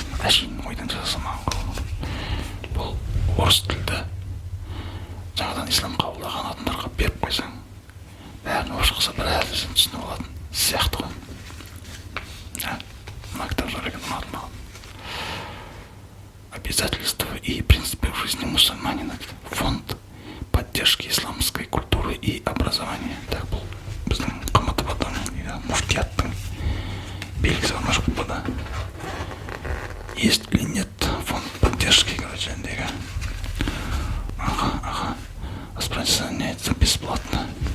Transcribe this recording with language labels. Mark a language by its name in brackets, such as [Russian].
[Kazakh] Әшейін ойдан жасамаған. Бұл орыс тілді жаңадан ислам қабылдаған адамдарға беріп қойсаң, бәрін орысша қылса біраз түсініп алатын сияқты ғой. Мына кітап жар екен, ұнады маған. [Russian] Обязательства и принципы в жизни мусульманина. Фонд поддержки исламской культуры и образования. [Kazakh] Так был біздің КМТБ-дан, муфтияттың белгісі бар ма? [Russian] Есть или нет фонд поддержки, короче, Ага. Распространяется бесплатно.